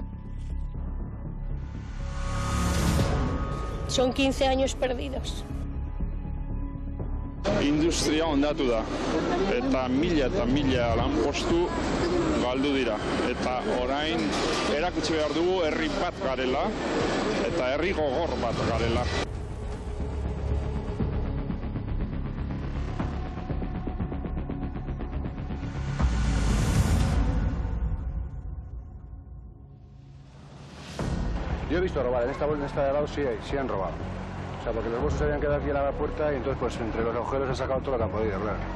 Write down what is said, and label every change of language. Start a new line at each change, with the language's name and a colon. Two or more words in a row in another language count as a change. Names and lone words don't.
Spanish: Son 15 años perdidos.
Basque: Industria hondatu da, eta mila lanpostu galdu dira. Eta orain erakutsi behar dugu herri bat garela, eta herri gogor bat garela.
Spanish: Yo he visto robar, en esta de lado sí han robado. O sea, porque los bolsos se habían quedado aquí a la puerta y entonces pues entre los agujeros han sacado todo lo que han podido, claro.